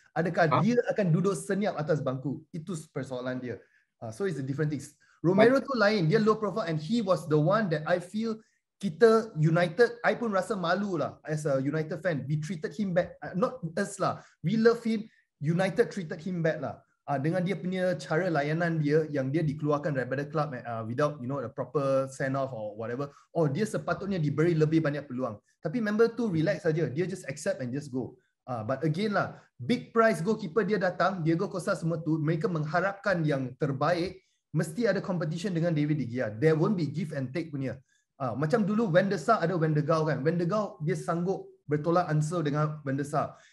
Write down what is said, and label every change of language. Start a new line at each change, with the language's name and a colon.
Malay: Adakah dia akan duduk senyap atas bangku? Itu persoalan dia.
English: So it's a different thing.
Malay: Romero tu lain, dia
English: low profile and he was the one that I feel
Malay: kita United, I pun rasa malu lah
English: as a United fan. We treated him back, not us lah. We love him. United treated him back lah.
Malay: Dengan dia punya cara layanan dia yang dia dikeluarkan daripada club
English: without a proper send off or whatever.
Malay: Dia sepatutnya diberi lebih banyak peluang. Tapi member tu relax saja. Dia
English: just accept and just go. But again lah, big price goalkeeper
Malay: dia datang, Diego Costa semua tu, mereka mengharapkan yang terbaik, mesti ada competition dengan David De Gea.
English: There won't be give and take
Malay: punya. Macam dulu Van der Sar ada Van der Gaal kan. Van der Gaal dia sanggup bertolak ansur dengan Van der Sar.